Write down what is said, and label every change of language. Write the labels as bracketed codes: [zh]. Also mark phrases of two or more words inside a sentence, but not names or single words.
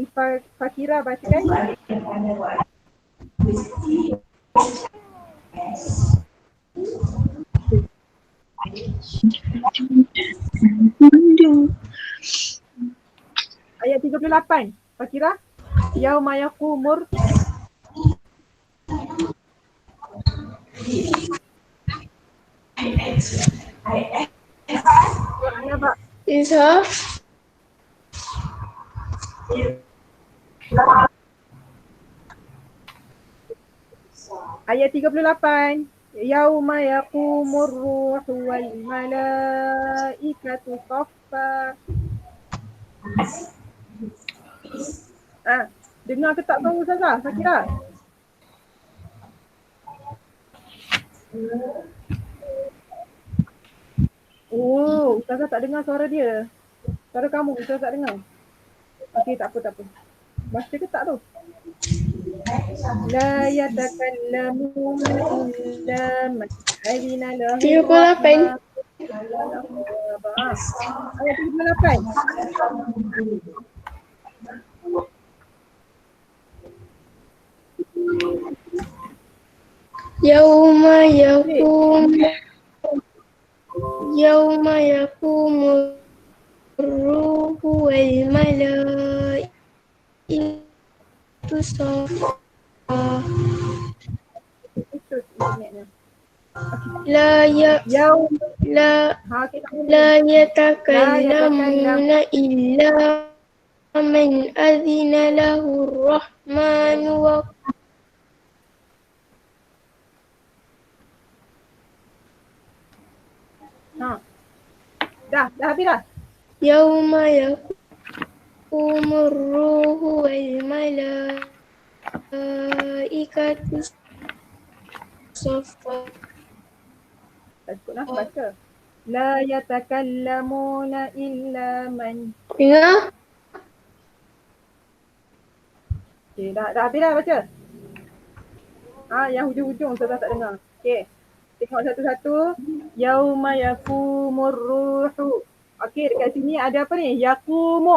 [ms] Fakira bacakan. Ayat 38. Fakira. [ar] يوم يقوم. Nampak? إذا [ms] Ayat 38. [ar] يوم يقوم الروح والملائكة صفا. [ms] Dengar ke tak tahu Ustazah? Fakira? Oh, Ustazah tak dengar suara dia. Suara kamu, Ustazah tak dengar. Okey, tak apa. Baca ke tak tu? [ar] لا يتكلمون إلا من أذن له [ms] 38. Ayat 38. [ar] يوم يقوم الروح والملائكة صفا [ms] Putus internetnya. [ar] لا ي... [ms] Yaum. لا Kita لا boleh. [ar] يتكلمون إلا من أذن له الرحمن [ms] Dah habis dah. [ar] يوم يقوم الروح والملائكة صفا. [ms] Baca. [ar] لا يتكلمون إلا من. [ms] Dengar? Okey, dah habis dah baca. Yang hujung-hujung Ustazah tak dengar. Okey. Tengok satu-satu. [ar] يوم يقوم الروح. [ms] Okey, dekat sini ada apa ni? Yaqumu.